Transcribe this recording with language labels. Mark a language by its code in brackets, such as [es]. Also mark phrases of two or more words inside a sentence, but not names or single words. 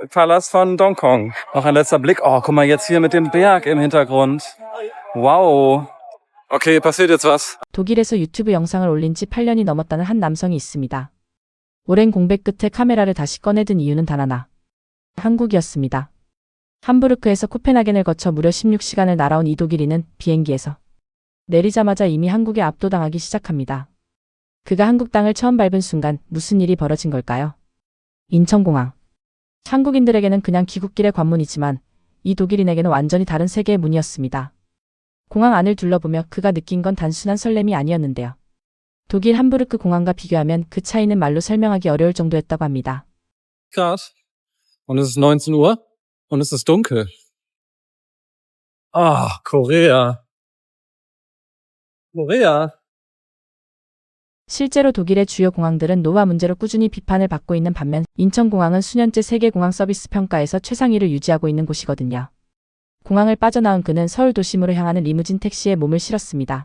[de] Palast von Dongkong. Noch ein letzter Blick. Oh, guck mal jetzt hier mit dem Berg im Hintergrund. Wow. Okay, passiert jetzt was. [ko] 독일에서 유튜브 영상을 올린 지 8년이 넘었다는 한 남성이 있습니다. 오랜 공백 끝에 카메라를 다시 꺼내든 이유는 단 하나. 한국이었습니다. 함부르크에서 코펜하겐을 거쳐 무려 16시간을 날아온 이 독일인은 비행기에서 내리자마자 이미 한국에 압도당하기 시작합니다. 그가 한국 땅을 처음 밟은 순간 무슨 일이 벌어진 걸까요? 인천공항. 한국인들에게는 그냥 귀국길의 관문이지만 이 독일인에게는 완전히 다른 세계의 문이었습니다. 공항 안을 둘러보며 그가 느낀 건 단순한 설렘이 아니었는데요. 독일 함부르크 공항과 비교하면 그 차이는 말로 설명하기 어려울 정도였다고 합니다. [de] Grad. Und es ist 19 Uhr und es ist dunkel. Ah, Korea. Korea. [ko] 실제로 독일의 주요 공항들은 노화 문제로 꾸준히 비판을 받고 있는 반면 인천공항은 수년째 세계 공항 서비스 평가에서 최상위를 유지하고 있는 곳이거든요. 공항을 빠져나온 그는 서울 도심으로 향하는 리무진 택시에 몸을 실었습니다.